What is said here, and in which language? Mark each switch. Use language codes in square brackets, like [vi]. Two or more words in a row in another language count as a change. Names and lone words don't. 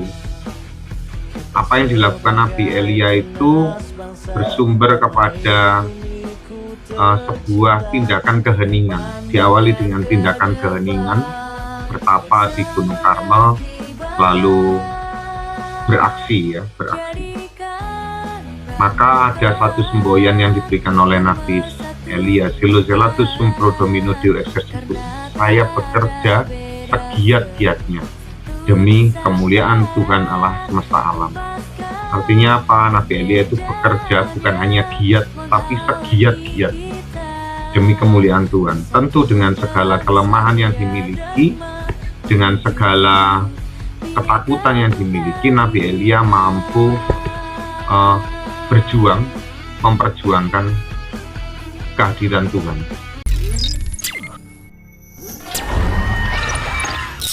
[id] Apa yang dilakukan Nabi Elia itu bersumber kepada sebuah tindakan keheningan. Diawali dengan tindakan keheningan, bertapa di Gunung Karmel, lalu beraksi. Maka ada satu semboyan yang diberikan oleh Nabi Elia, [la] Silozelatus sum pro domino Deo exercitus. [id] Saya bekerja segiat-giatnya demi kemuliaan Tuhan Allah semesta alam. Artinya apa? Nabi Elia itu bekerja bukan hanya giat, tapi segiat-giat demi kemuliaan Tuhan. Tentu dengan segala kelemahan yang dimiliki, dengan segala ketakutan yang dimiliki, Nabi Elia mampu berjuang, memperjuangkan kehadiran Tuhan.